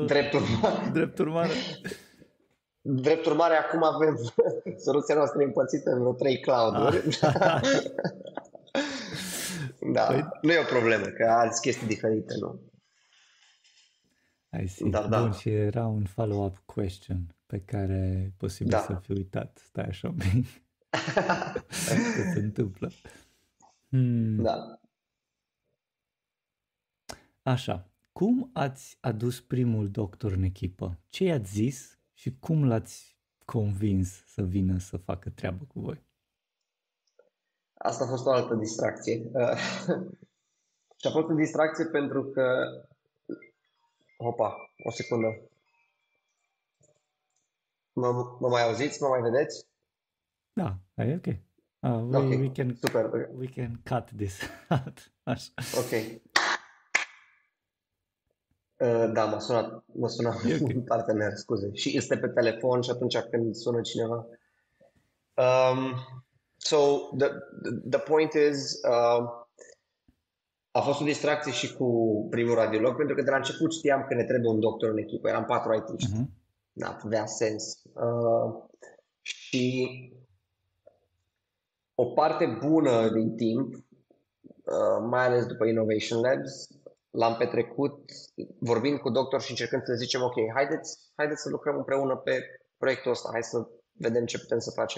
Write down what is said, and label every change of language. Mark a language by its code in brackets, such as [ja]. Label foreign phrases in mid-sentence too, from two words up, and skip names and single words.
[ro] Drept urmare. Drept urmare, acum avem soluția noastră împărțită în vreo 3 cloud-uri. Da, păi... nu e o problemă, că alți chestii diferite, nu? [en] I see. [ro] Bun, și era un [en] follow-up question [ro] pe care e posibil să fi uitat. Stai așa un pic. Ce se întâmplă? Da. Așa. Cum ați adus primul doctor în echipă? Ce i-ați zis și cum l-ați convins să vină să facă treabă cu voi? Asta a fost o altă distracție. Și a fost o distracție pentru că... Opa, o secundă. Mă mai auziți? Mă mai vedeți? Da, e ok. [en] We can cut this out. [ro] Așa. Ok. Da, m-a sunat un partener, scuze. Și este pe telefon și atunci când sună cineva. [en] So the point is, [ro] a fost o distracție și cu primul radiolog, pentru că de la început știam că ne trebuie un doctor în echipă. Eram 4 IT-ști. Da, avea sens. Și o parte bună din timp, mai ales după Innovation Labs, l-am petrecut vorbind cu doctor și încercând să le zicem, ok, haideți să lucrăm împreună pe proiectul ăsta, hai să vedem ce putem să facem.